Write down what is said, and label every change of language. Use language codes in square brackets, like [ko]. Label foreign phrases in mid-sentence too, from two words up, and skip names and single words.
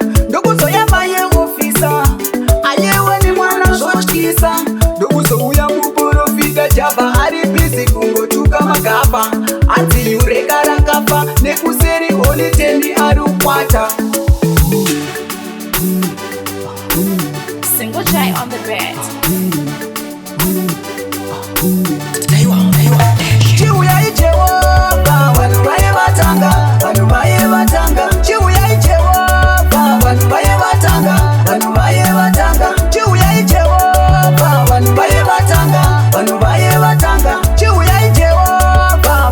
[sn] Ndokuzoya mai ofisa, ayewe ni mwana zvotyisa. Ndokuzouya muprofita Jabha ari busy kungotuka magaba. Anzi yureka rakafa, nekuseri Holy Ten ari kukwata. [en] Single J on the beat. [sn] Chiuyai Jehovah, vanhu vaye vatanga, vanhu vaye vatanga. Chiuyai Jehovah, vanhu vaye vatanga, vanhu vaye vatanga. Chiuyai Jehovah, vanhu vaye vatanga, vanhu Vaye vatanga, chiuyai Jehovah.